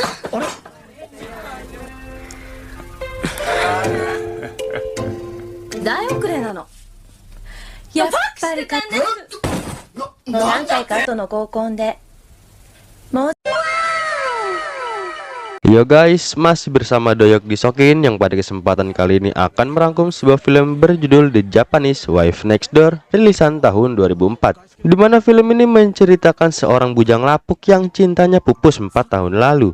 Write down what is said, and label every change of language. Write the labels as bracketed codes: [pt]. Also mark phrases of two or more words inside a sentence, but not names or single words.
[ja] 大遅れなの。やっぱり勝てる。何回か後の合コンで。もう [en] Yo guys, [id] masih bersama Doyok di Sokin yang pada kesempatan kali ini akan merangkum sebuah film berjudul The Japanese Wife Next Door rilisan tahun 2004, dimana film ini menceritakan seorang bujang lapuk yang cintanya pupus 4 tahun lalu.